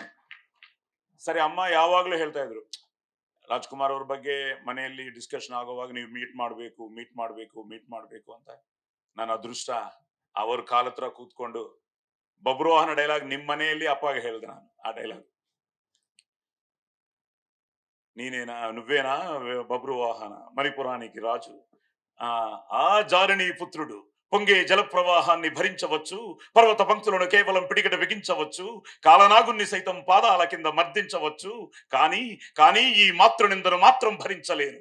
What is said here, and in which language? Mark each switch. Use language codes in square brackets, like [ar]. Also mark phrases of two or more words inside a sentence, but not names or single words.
[kn] ಸರಿ, ಅಮ್ಮ ಯಾವಾಗ್ಲೂ ಹೇಳ್ತಾ ಇದ್ರು ರಾಜ್ಕುಮಾರ್ ಅವ್ರ ಬಗ್ಗೆ ಮನೆಯಲ್ಲಿ ಡಿಸ್ಕಷನ್ ಆಗುವಾಗ ನೀವು ಮೀಟ್ ಮಾಡ್ಬೇಕು ಅಂತ. ನನ್ನ ಅದೃಷ್ಟ ಅವ್ರ ಕಾಲ ಹತ್ರ ಕೂತ್ಕೊಂಡು ಬಬ್ರುವಾಹನ ಡೈಲಾಗ್ ನಿಮ್ ಮನೆಯಲ್ಲಿ ಅಪ್ಪಗೆ ಹೇಳ್ದೆ ನಾನು. ಆ ಡೈಲಾಗ್, [te] నువ్వేనా బబ్రువాహన మణిపురానికి రాజు, ఆ జారిని పుత్రుడు పొంగే జల ప్రవాహాన్ని భరించవచ్చు, పర్వత పంక్తులను కేవలం పిడికిట బిగించవచ్చు, కాలనాగుని సైతం పాదాల కింద మర్దించవచ్చు, కానీ కానీ ఈ మాతృనిందను మాత్రం భరించలేను.